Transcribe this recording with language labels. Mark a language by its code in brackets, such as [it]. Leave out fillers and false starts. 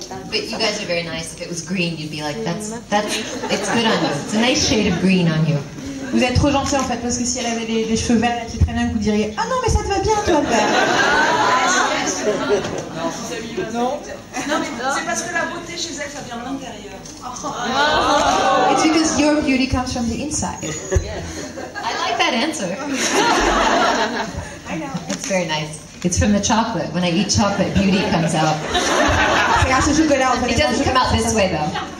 [en] But you guys are very nice. If it was green, you'd be like, it's good on you. It's a nice shade of green on you. [fr] Vous êtes trop gentil en fait, parce que si elle avait des cheveux verts qui traînaient, vous diriez ah non mais ça te va bien toi le vert. Non, mais c'est parce que la beauté chez elle, ça vient de l'intérieur. [en] It's because your beauty comes from the inside. I like that answer. I know. It's very nice. It's from the chocolate. When I eat chocolate, beauty comes out. [fr] C'est grâce au chocolat. [en] It doesn't come out this way though.